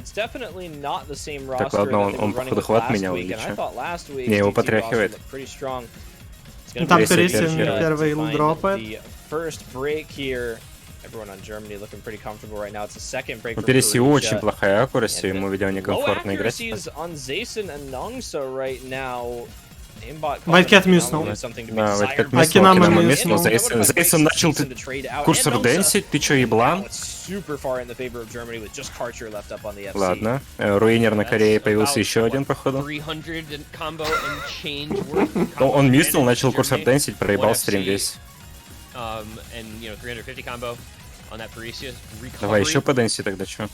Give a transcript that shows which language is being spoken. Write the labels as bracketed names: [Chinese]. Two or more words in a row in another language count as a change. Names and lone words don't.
[Russian] Так, ладно, он походу хват менял или что? Не, его потряхивает. Ну, там Турисин первый дропает. У Переси очень плохая аккуратность, ему, видимо, некомфортно играть. Вайткет миснул. Да, Вайткет миснул. Зейсон начал курсор денсить, ты чё, еблан? Ладно, руинер на Корее появился еще один, походу. Он миснул, начал курсор денсить, проебал стрим весь. Давай еще по денси тогда, чё?